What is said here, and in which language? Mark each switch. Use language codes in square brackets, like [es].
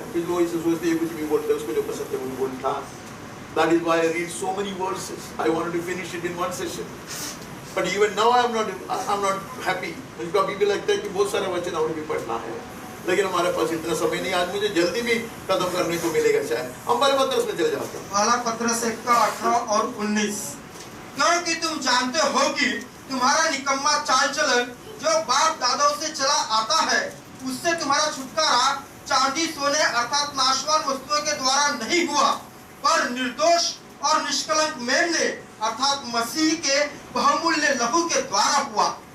[hi] कुछ लोग इसे सोचते हैं कुछ भी बोलते हैं, उसको जो पसंद है वो बोलता। [en] That is why I read so many verses. I wanted to finish it in one session, but even now I'm not happy. [hi] मुझे कभी भी लगता है कि बहुत सारे वचन और भी पढ़ना है, लेकिन हमारे पास इतना समय नहीं। आज मुझे जल्दी भी खत्म करने को मिलेगा शायद। हम पहले पत्रस में चले जाते हैं। पहला पत्रस 1:18 और 19। क्योंकि तुम जानते हो कि तुम्हारा निकम्मा चाल चलन जो बाप दादाओं से चला आता है, उससे तुम्हारा छुटकारा चांदी सोने अर्थात नाशवान वस्तुओं के द्वारा नहीं हुआ, पर निर्दोष और निष्कलंक मेमने अर्थात मसीह के बहुमूल्य लहू के द्वारा हुआ।